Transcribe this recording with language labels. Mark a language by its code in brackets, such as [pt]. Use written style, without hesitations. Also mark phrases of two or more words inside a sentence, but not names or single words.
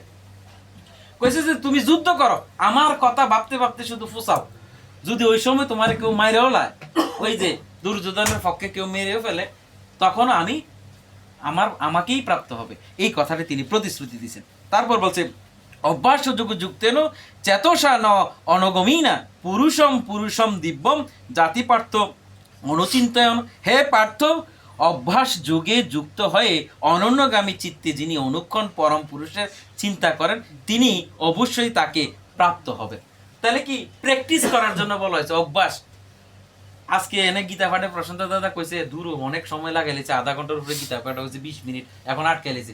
[bn] কইছে যে তুমি যুদ্ধ করো, আমার কথা ভাবতে ভাবতে শুধু ফুসাও। যদি ওই সময় তোমার কেউ মাইরেও লায়, ওই যে দুর্যোধনের পক্ষে কেউ মেরেও ফেলে, তখন আমাকেই প্রাপ্ত হবে। এই কথাটা তিনি প্রতিশ্রুতি দিয়েছেন। তারপর বলছে [sa] অভ্যাস যোগ যুক্তেন চেতসা ন অনগমীনা পুরুষম পুরুষম দিব্যম জাতি পার্থ অনুচিন্তয়ন। [bn] হে পার্থ, অভ্যাস যোগে যুক্ত হয়ে অনন্যগামী চিত্তে যিনি অনুক্ষণ পরম পুরুষের চিন্তা করেন তিনি অবশ্যই তাকে প্রাপ্ত হবে। তাহলে কি প্র্যাকটিস করার জন্য বলা হয়েছে অভ্যাস। আজকে এনে গীতা পাঠে প্রশান্ত দাদা কইছে দূর অনেক সময় লাগাইছে, আধা ঘন্টার উপরে গীতা পাঠ হয়েছে 20 মিনিট, এখন আটকে লেছে।